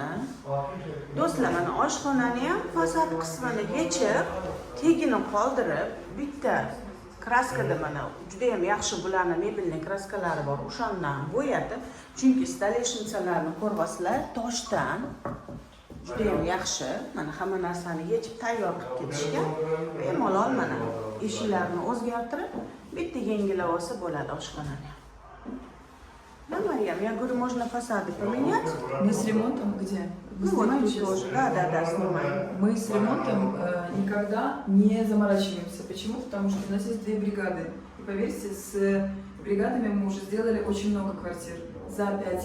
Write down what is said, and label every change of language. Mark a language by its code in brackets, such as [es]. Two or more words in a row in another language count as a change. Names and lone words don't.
[uz] Do'stlar, mana oshxonani ham fasad qismini yechib, tegini qoldirib, bitta kraskada mana juda ham yaxshi bularni mebelning kraskalari bor. O'shandan bo'yatib, chunki stoleshnisalarni ko'ryapsizlar, toshdan juda ham yaxshi. Mana hamma narsani yechib tayyor qilib ketishgan. Bemalol mana eshiklarni o'zgartirib, bitta yangilab olsa bo'ladi oshxonani. [ru] Да, Марьям, я говорю, можно фасады поменять. Мы с ремонтом где? Ну вот тут тоже, да, снимаем. Мы с ремонтом никогда не заморачиваемся. Почему? Потому что у нас есть 2 бригады. И поверьте, с бригадами мы уже сделали очень много квартир.